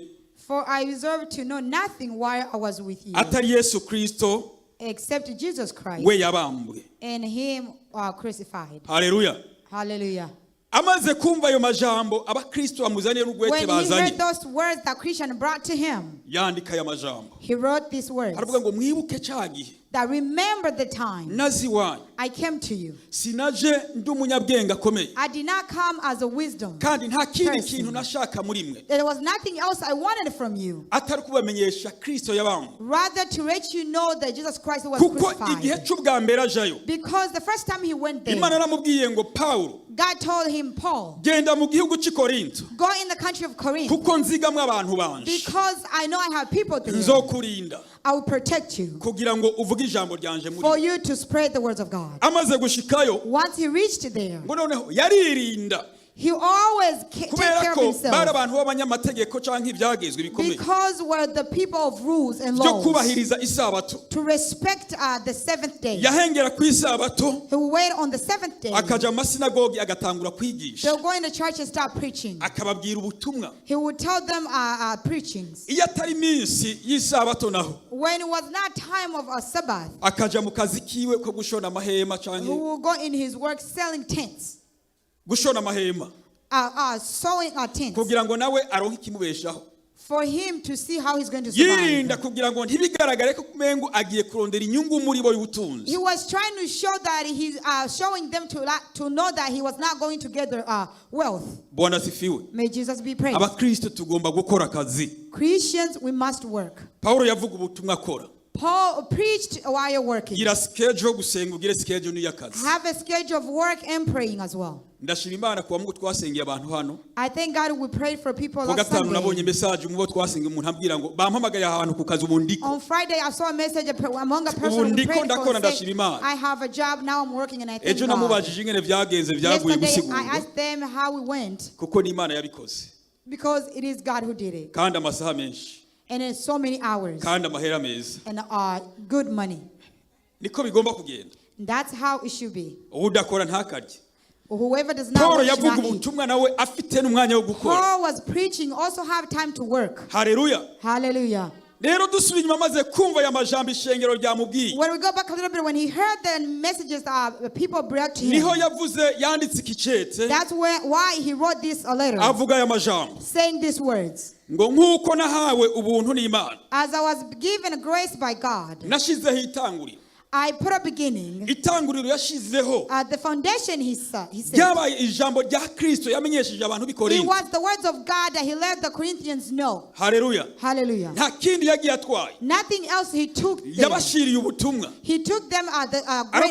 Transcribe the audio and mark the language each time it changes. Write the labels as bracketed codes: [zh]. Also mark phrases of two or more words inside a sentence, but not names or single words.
[en] For I resolved to know nothing while I was with you, [rn] Atari Yesu Kristo [en] except Jesus Christ [rn] we yabambwe. [en] and him crucified. [rn] Haleluya. [en] Hallelujah. [rn] Amaze kumva ayo majambo abakristo bamuzaniye n'ugwete [en] When he [rn] bazanye. [en] heard those words that Christian brought to him, [rn] Yandika aya majambo. [en] he wrote these words. [rn] Aravuga ngo mwibuke cagihe [en] That remember the time [rn] nazi wanyu. [en] I came to you. [rn] Sinaje ndi umunyabwenge akomeye. [en] I did not come as a wisdom. [rn] Kandi nta kindi [en] person. [rn] kintu nashaka muri mwe. [en] There was nothing else I wanted from you. [rn] Atari kubamenyesha Kristo yabambwe. [en] Rather to let you know that Jesus Christ was [rn] Kuko igihe [en] crucified. [rn] c'ubwa mbere ajayo. [en] Because the first time he went there, [rn] Imana yaramubwiye ngo Paulo [en] God told him, Paul, [rn] genda mu gihugu cy'i Korinto [en] go in the country of Corinth. [rn] kuko nzigamwe abantu banje. [en] Because I know I have people there. [rn] Nzokurinda [en] I will protect you [rn] kugira ngo uvuge ijambo ryanje muri. [en] for you to spread the words of God. [rn] Amaze gushikayo [en] Once he reached there, [rn] ngo noneho yaririnda [en] he always take [rn] kubera [en] care of [rn] ko bari [en] himself. [rn] abantu b'abanyamategeko canke ibyagezwe bikomeye [en] Because we're the people of rules and [rn] byo [en] laws. [rn] kubahiriza isabato. [en] To respect the seventh day. [rn] Yahengera ku isabato [en] He will wait on the seventh day. [rn] akaja mu masinagogi agatangura kwigisha. [en] They'll go in the church and start preaching. [rn] Akababwira ubutumwa. [en] He would tell them preachings. [rn] Iyo atari iminsi y'isabato naho [en] When it was not time of a Sabbath, [rn] akaja mu kazi kiwe ko gushona amahema [en] he [rn] canke [en] will go in his work selling tents, [rn] gushona amahema [en] sewing tents, [rn] kugira ngo nawe aronke ikimubeshaho. [en] for him to see how he's going to survive. [rn] Yirinda kugira ngo ntibigaragare ko kumengo agiye kurondera inyungu muri bo y'ubutunzi. [en] He was trying to show that he's showing them to know that he was not going to gather wealth. [sw] Bwana sifiwe. [en] May Jesus be praised. [rn] Abakristo tugomba gukora akazi. [en] Christians, we must work. [rn] Paulo yavuga ubutumwa akora. [en] Paul preached while you're working. [rn] Gira schedule gusenga ugire schedule n'iyakazi. [en] Have a schedule of work and praying as well. [rn] Ndashira Imana [sw] kuwa Mungu [rn] twasengeye abantu hano. [en] I thank God we prayed for people [rn] Ku [en] last [rn] gatanu nabonye [en] Sunday. [rn] message mu bo twasengeye umuntu ambwira ngo bampamagaye ahantu ku kazi ubundiko. [en] On Friday, I saw a message among a person who [rn] Ubundiko [en] prayed [rn] ndakora [en] for [rn] ndashira [en] saying, [rn] Imana. [en] I have a job, now I'm working and I thank [rn] Ejo [en] God. [rn] namubajije ingene byagenze byaguye [en] Yesterday, I [rn] gusigurwa. [en] asked them how we went [rn] Kuko ni Imana yabikoze. [en] because it is God who did it. [rn] Kandi amasaha menshi. [en] And it's so many hours [rn] Kandi amahera meza. [en] and good money. [rn] Niko bigomba kugenda. [en] That's how it should be. [rn] Udakora ntakarye. [en] Whoever does not [rn] Paulo [en] work should [rn] yavuga [en] not eat. [rn] ubutumwa nawe afite n'umwanya wo gukora. [en] Paul was preaching, also have time to work. [rn] Haleluya. [en] Hallelujah. [rn] Rero dusubira inyuma maze kumva aya majambo ishengero ryamubwiye. [en] When we go back a little bit, when he heard the messages people brought to him, [rn] Niho yavuze yanditse ikicete. [en] that's why he wrote this letter, [rn] Avuga aya majambo. [en] saying these words. [rn] Ngo nkuko nahawe ubuntu n'Imana. [en] As I was given grace by God, [rn] Nashizeho itanguriro. [en] I put a beginning. [rn] Itanguriro yashizeho. [en] The foundation, he said. [rn] Ryabaye ijambo rya Kristo yamenyesheje abantu b'i [en] It [rn] Korinto. [en] was the words of God that he let the Corinthians know. [rn] Haleluya. [en] Hallelujah. [rn] Nta kindi yagiye atwaye. [en] Nothing else he took them. [rn] Yabashiriye ubutumwa. [en] He took them the great